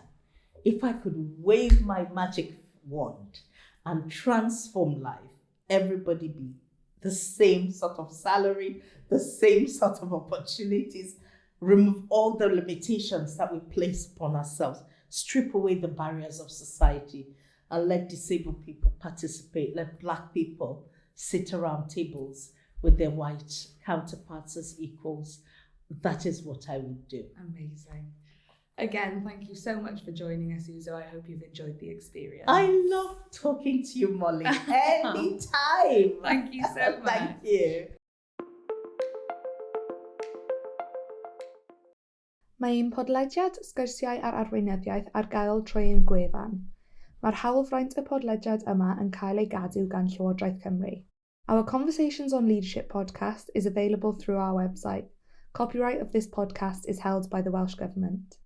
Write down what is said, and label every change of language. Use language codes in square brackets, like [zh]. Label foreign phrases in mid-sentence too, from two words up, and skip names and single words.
[en] If I could wave my magic wand and transform life, everybody be the same sort of salary, the same sort of opportunities, remove all the limitations that we place upon ourselves, strip away the barriers of society, and let disabled people participate, let Black people sit around tables with their white counterparts as equals. That is what I would do. Amazing. Again, thank you so much for joining us, Uzo. I hope you've enjoyed the experience. I love talking to you, Molly. Anytime. Thank you so much. Thank you. [cy] Mae un podlediad Sgwrsiau ar Arweinyddiaeth ar gael trwy ein gwefan. Mae'r hawlfraint y podlediad yma yn cael ei gadw gan Llywodraeth Cymru. [en] Our Conversations on Leadership podcast is available through our website. Copyright of this podcast is held by the Welsh Government.